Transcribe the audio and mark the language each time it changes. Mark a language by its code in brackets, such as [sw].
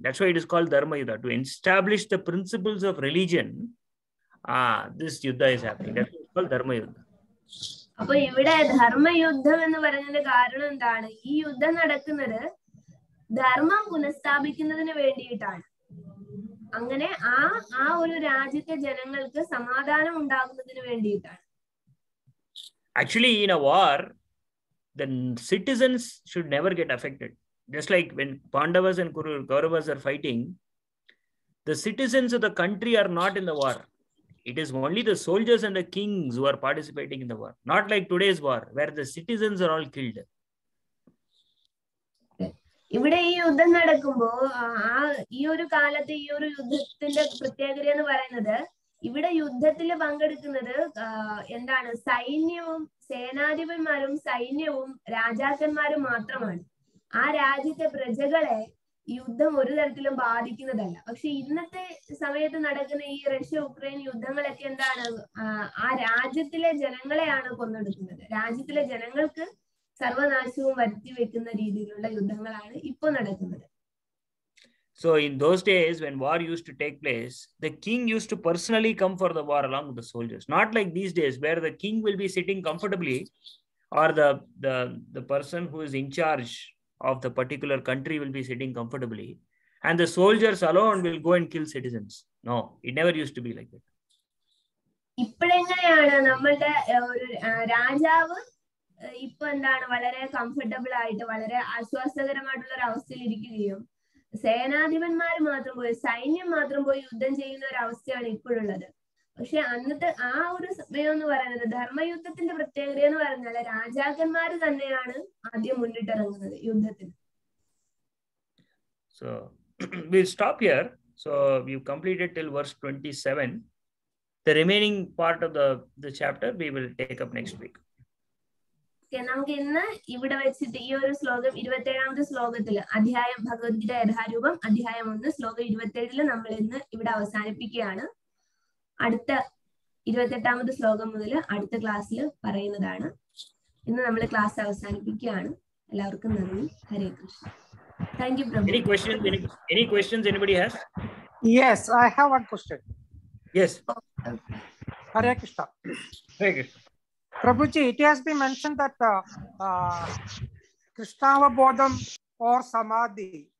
[en] That's why it is called Dharma Yuddha, to establish the principles of religion. This Yuddha is happening. That's why it's called Dharma Yuddha. [ml] അപ്പൊ ഇവിടെ ധർമ്മയുദ്ധം എന്ന് പറയുന്നതിന്റെ കാരണം എന്താണ്, ഈ യുദ്ധം നടക്കുന്നത് ധർമ്മം പുനഃസ്ഥാപിക്കുന്നതിന് വേണ്ടിയിട്ടാണ്. അങ്ങനെ ആ ഒരു രാജ്യത്തെ ജനങ്ങൾക്ക് സമാധാനം ഉണ്ടാകുന്നതിന് വേണ്ടിയിട്ടാണ്. [en] Actually, in a war, the citizens should never get affected. Just like when Pandavas and Kauravas are fighting, the citizens of the country are not in the war. It is only the soldiers and the kings who are participating in the war. Not like today's war, where the citizens are all killed. [ml] ഇവിടെ ഈ യുദ്ധം നടക്കുമ്പോ ഈ ഒരു കാലത്ത് ഈ ഒരു യുദ്ധത്തിന്റെ പ്രത്യേകത എന്ന് പറയുന്നത്, ഇവിടെ യുദ്ധത്തിൽ പങ്കെടുക്കുന്നത് എന്താണ്, സൈന്യവും സേനാധിപന്മാരും സൈന്യവും രാജാക്കന്മാരും മാത്രമാണ്. ആ രാജ്യത്തെ പ്രജകളെ യുദ്ധം ഒരു തരത്തിലും ബാധിക്കുന്നതല്ല. പക്ഷെ ഇന്നത്തെ സമയത്ത് നടക്കുന്ന ഈ റഷ്യ ഉക്രൈൻ യുദ്ധങ്ങളൊക്കെ എന്താണ്, ആ രാജ്യത്തിലെ ജനങ്ങളെയാണ് കൊന്നൊടുക്കുന്നത്. രാജ്യത്തിലെ ജനങ്ങൾക്ക് സർവനാശവും വരുത്തി വെക്കുന്ന രീതിയിലുള്ള യുദ്ധങ്ങളാണ് ഇപ്പോൾ നടക്കുന്നത്. [en] So in those days when war used to take place, the king used to personally come for the war along with the soldiers. Not like these days where the king will be sitting comfortably, or the person who is in charge of the particular country will be sitting comfortably, and the soldiers alone will go and kill citizens. No, it never used to be like that. [ml] ഇപ്പോഴെങ്ങനെയാണ് നമ്മളുടെ ഒരു രാജാവ് ഇപ്പൊ എന്താണ് വളരെ comfortable ആയിട്ട് വളരെ ആശ്വാസകരമായിട്ടുള്ള ഒരു അവസ്ഥയിൽ ഇരിക്കുകയും സേനാധിപന്മാർ മാത്രം പോയി, സൈന്യം മാത്രം പോയി യുദ്ധം ചെയ്യുന്ന ഒരു അവസ്ഥയാണ് ഇപ്പോഴുള്ളത്. പക്ഷെ അന്നത്തെ ആ ഒരു സമയം എന്ന് പറയുന്നത്, ധർമ്മയുദ്ധത്തിന്റെ പ്രത്യേകത എന്ന് പറഞ്ഞാൽ രാജാക്കന്മാർ തന്നെയാണ് ആദ്യം മുന്നിട്ടിറങ്ങുന്നത് യുദ്ധത്തിന്. [en] So we'll stop here. So we've completed till verse 27. The remaining part of the chapter we will take up next week. [ml] നമുക്ക് ഇന്ന് ഇവിടെ വെച്ചിട്ട് ഈ ഒരു ശ്ലോകം 27ാമത്തെ ശ്ലോകത്തില് അധ്യായം ഭഗവത്ഗീത യഥാരൂപം അധ്യായം 1 ശ്ലോകം 27 നമ്മൾ ഇന്ന് ഇവിടെ അവസാനിപ്പിക്കുകയാണ്. അടുത്ത 28ാമത്തെ ശ്ലോകം മുതൽ അടുത്ത ക്ലാസ്സിൽ പറയുന്നതാണ്. ഇന്ന് നമ്മൾ ക്ലാസ് അവസാനിപ്പിക്കുകയാണ്. എല്ലാവർക്കും നന്ദി. ഹരേ Krishna. [en] Thank you, Prabhu. Any questions anybody has? Yes, I have one question. Yes. Hare Krishna. Hare Krishna. Prabhuji, it has been mentioned that Krishnavabodham or Samadhi.